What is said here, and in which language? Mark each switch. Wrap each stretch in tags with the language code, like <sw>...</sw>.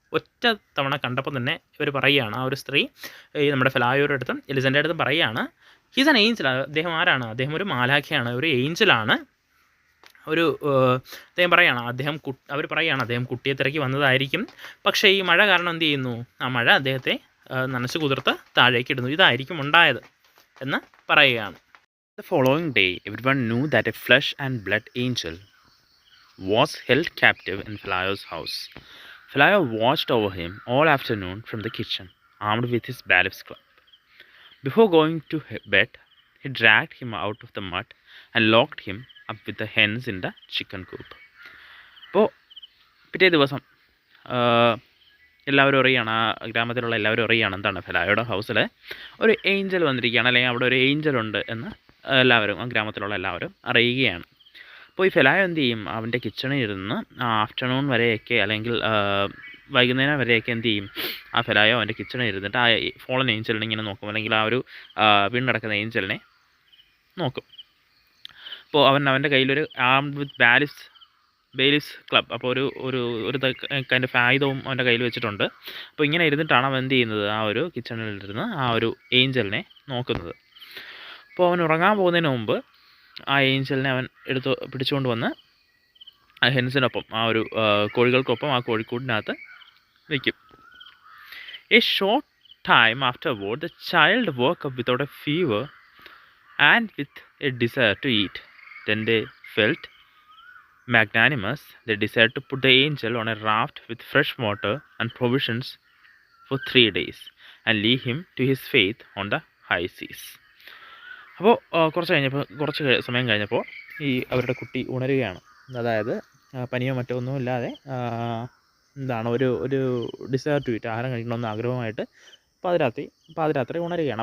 <ml>ഒറ്റ തവണ കണ്ടപ്പോൾ തന്നെ ഇവർ പറയുകയാണ്, ആ ഒരു സ്ത്രീ ഈ നമ്മുടെ ഫിലായോയുടെ അടുത്തും എലിസൻ്റെ അടുത്തും പറയുകയാണ്,</ml> <en>He's an angel.</en> <ml>അദ്ദേഹം ആരാണ്? അദ്ദേഹം ഒരു മാലാഖയാണ്, ഒരു ഏഞ്ചലാണ്. അദ്ദേഹം പറയുകയാണ്, അവർ പറയുകയാണ് അദ്ദേഹം കുട്ടിയെ തിരക്കി വന്നതായിരിക്കും. പക്ഷേ ഈ മഴ കാരണം എന്ത് ചെയ്യുന്നു, ആ മഴ അദ്ദേഹത്തെ നനച്ചു കുതിർത്ത് താഴേക്ക് ഇടുന്നു, ഇതായിരിക്കും ഉണ്ടായത് എന്ന് പറയുകയാണ്.</ml> <en>The following day, everyone knew that a flesh and blood angel was held captive in Felayo's house. Felayo watched over him all afternoon from the kitchen, armed with his bailiff's club. Before going to bed, he dragged him out of the mud and locked him up with the hens in the chicken coop.</en> <ml>അപ്പോൾ പിറ്റേ ദിവസം എല്ലാവരും അറിയുകയാണ്, ആ ഗ്രാമത്തിലുള്ള എല്ലാവരും അറിയുകയാണ് എന്താണ്, ഫെലായോയുടെ ഹൗസിൽ ഒരു ഏഞ്ചൽ വന്നിരിക്കുകയാണ്, അല്ലെങ്കിൽ അവിടെ ഒരു ഏഞ്ചൽ ഉണ്ട് എന്ന് എല്ലാവരും, ആ ഗ്രാമത്തിലുള്ള എല്ലാവരും അറിയുകയാണ്. അപ്പോൾ ഈ ഫെലായോ എന്ത് ചെയ്യും, അവൻ്റെ കിച്ചണിൽ ഇരുന്ന് ആഫ്റ്റർനൂൺ വരെയൊക്കെ അല്ലെങ്കിൽ വൈകുന്നേരം വരെയൊക്കെ എന്ത് ചെയ്യും, ആ ഫെലായോ അവൻ്റെ കിച്ചണിൽ ഇരുന്നിട്ട് ആ ഫോളൻ ഏഞ്ചലിനെ ഇങ്ങനെ നോക്കും, അല്ലെങ്കിൽ ആ ഒരു വീണ്ടടക്കുന്ന ഏഞ്ചലിനെ നോക്കും. അപ്പോൾ അവൻ്റെ കയ്യിലൊരു</ml> <en>armed with bailiff's club,</en> <ml>അപ്പോൾ ഒരു കൈൻഡ് ഓഫ് ആയുധവും അവൻ്റെ കയ്യിൽ വെച്ചിട്ടുണ്ട്. അപ്പോൾ ഇങ്ങനെ ഇരുന്നിട്ടാണ് അവൻ എന്ത് ചെയ്യുന്നത്, ആ ഒരു കിച്ചണിലിരുന്ന് ആ ഒരു ഏഞ്ചലിനെ നോക്കുന്നത്. അപ്പോൾ അവൻ ഉറങ്ങാൻ പോകുന്നതിന് മുമ്പ് ആ ഏഞ്ചലിനെ അവൻ പിടിച്ചുകൊണ്ട് വന്ന് ആ ഹെൻസിനൊപ്പം, ആ ഒരു കോഴികൾക്കൊപ്പം ആ കോഴിക്കൂടിനകത്ത് വയ്ക്കും.</ml> <en>A short time afterward the child woke up without a fever and with a desire to eat. Then they felt magnanimous. They decided to put the angel on a raft with fresh water and provisions for 3 days and leave him to his fate on the high seas.</en> <ml>അപ്പോൾ കുറച്ച് സമയം കഴിഞ്ഞപ്പോൾ ഈ അവരുടെ കുട്ടി ഉണരുകയാണ്. അതായത് പനിയോ മറ്റോ ഒന്നും ഇല്ലാതെ എന്താണ് ഒരു</ml> <en>desire to eat,</en> <ml>ആഹാരം കഴിക്കണമെന്ന് ആഗ്രഹമായിട്ട് പാതിരാത്രി ഉണരുകയാണ്.</ml>